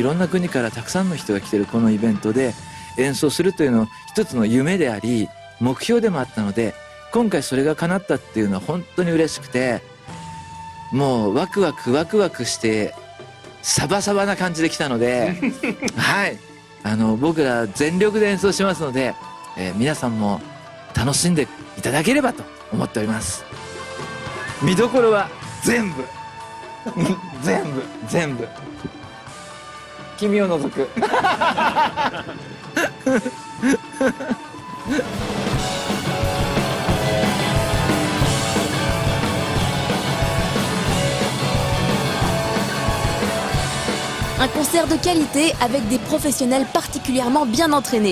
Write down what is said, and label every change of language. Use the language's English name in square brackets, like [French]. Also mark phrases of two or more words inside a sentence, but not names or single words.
[Japanese] ろんな国からたくさんの人が来てるこのイベントで演奏するというのは一つの夢であり目標でもあったので、今回それが叶ったっていうのは本当に嬉しくて、もうワクワクしてサバサバな感じで来たのではい僕ら全力で演奏しますので、皆さんも楽しんでいただければと思っております。見どころは全部全部君を除く [French] Un concert de qualité avec des professionnels particulièrement bien entraînés.